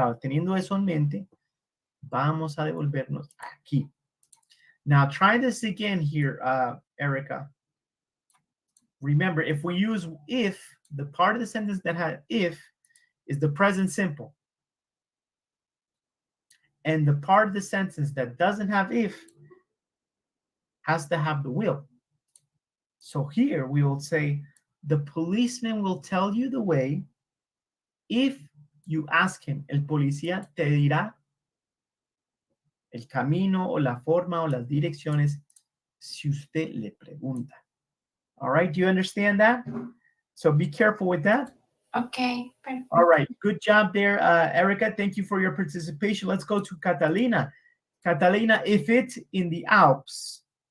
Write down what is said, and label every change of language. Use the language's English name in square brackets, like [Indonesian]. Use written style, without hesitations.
[Spanish] Ahora, teniendo eso en mente, vamos a devolvernos aquí. [English] Now, try this again here, Erica. Remember, if we use if, the part of the sentence that has if is the present simple. And the part of the sentence that doesn't have if has to have the will. So here we will say, the policeman will tell you the way if you ask him. [Spanish] El policía te dirá el camino o la forma o las direcciones si usted le pregunta. [English] All right, do you understand that? So be careful with that. Okay, perfect. All right, good job there, Erica. Thank you for your participation. Let's go to Catalina. Catalina, if it's in the Alps,